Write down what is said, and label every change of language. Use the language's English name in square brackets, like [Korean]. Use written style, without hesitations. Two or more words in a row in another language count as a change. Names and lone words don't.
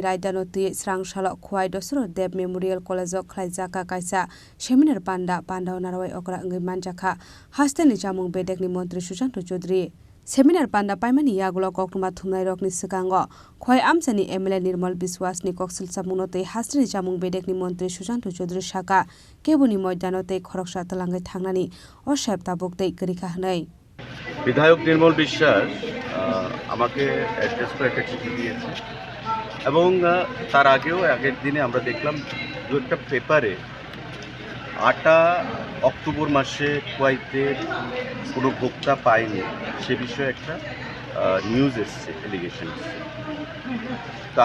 [Kok Borok] रायदानति स्रांसाल खय दसरो देव मेमोरियल कलेज खलाइजाका कायसा सेमिनार पान्डा नाराय अकरा अंगै मानजाखा हास्तेनि चामुं बेदेकनि मंत्री सुशांत चौधरी सेमिनार पान्डा पाइमानि यागुला कक्टुमा थुमनाय रकनि सिगांग खय आमसेनि एमएलए निर्मल विश्वासनि कक्सिल सामुनते हास्तेनि चामुं बेदेकनि मंत्री सुशांत चौधरी साका केबुनि मयदानते खरकसा तलांगै थांनानि असायबता बकते गरिखा हनै [Bangla] বিধায়ক নির্মল বিশ্বাস আমাকে অ্যাড্রেস করে একটা চিঠি দিয়েছে এবং তার আগের দিনে আমরা দেখলাম দু একটা পেপারে 8 অক্টোবর মাসে কুয়াইতে কোনো ভোক্তা পায়নি সে বিষয়ে একটা নিউজ এসছে এলিগেশন এসছে তো